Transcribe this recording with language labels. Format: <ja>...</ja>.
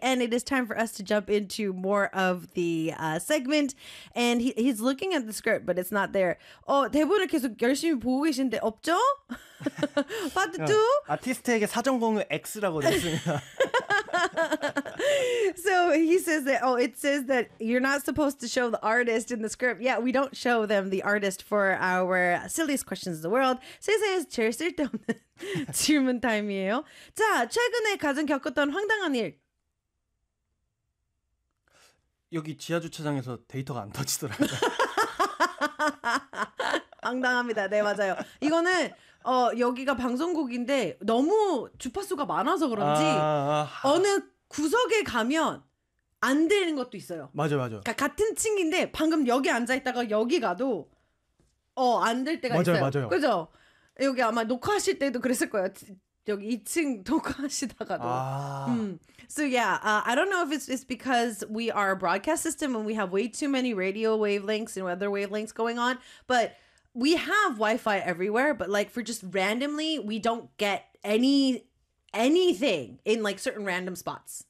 <en>And it is time for us to jump into more of the segment. And he's looking at the script, but it's not there.</en> <ko>Oh, 대본을 계속 열심히 보고 계신데 없죠?</ko> <en>Part 2?</en> <ko>아티스트에게 사전 공유 X라고 했습니다.</ko> <en>So he says that, oh, it says that you're not supposed to show the artist in the script. Yeah, we don't show them the artist for our silly script. Questions of the world.</en> <ko>세상에서 제일 쓸데없는 질문 타임이에요. 자, 최근에 가장 겪었던 황당한 일. 여기 지하 주차장에서 데이터가 안 터지더라고요. 황당합니다. 네, 맞아요. 이거는 여기가 방송국인데 너무 주파수가 많아서 그런지 어느 구석에 가면 안 되는 것도 있어요. 맞아, 맞아. 그러니까 같은 층인데 방금 여기 앉아 있다가 여기 가도. 안 될 때가 맞아요, 있어요. 맞아요. 그죠? 여기 아마 녹화하실 때도 그랬을 거예요. 여기 2층 녹화하시다가도.</ko> <en>So yeah, I don't know if it's because we are a broadcast system and we have way too many radio wavelengths and weather wavelengths going on, but we have Wi-Fi everywhere, but like for just randomly, we don't get anything in like certain random spots.</en>